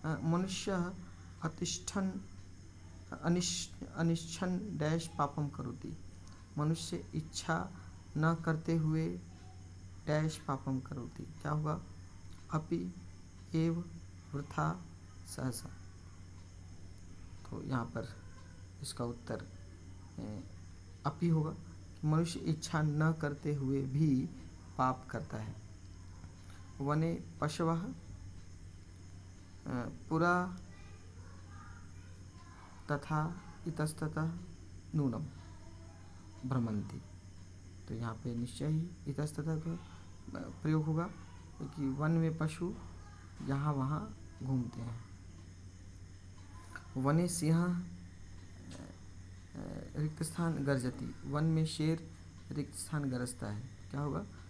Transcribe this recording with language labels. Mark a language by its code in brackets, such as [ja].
[sa] मनुष्य अतिष्ठन अनिच्छन डैश पापम करोति, [hi] मनुष्य इच्छा न करते हुए डैश पापम करोति, क्या होगा। [sa] अपि एव वृथा सहसा। [hi] तो यहाँ पर इसका उत्तर अपि होगा कि मनुष्य इच्छा न करते हुए भी पाप करता है। [sa] वने पशवः पुरा तथा इतस्ततः नूनम भ्रमन्ति। [hi] तो यहाँ पे निश्चय ही इतस्ततः का प्रयोग होगा क्योंकि वन में पशु यहाँ वहाँ घूमते हैं। [sa] वने सिंह रिक्त स्थान गर्जती, [hi] वन में शेर रिक्त स्थान गरजता है, क्या होगा।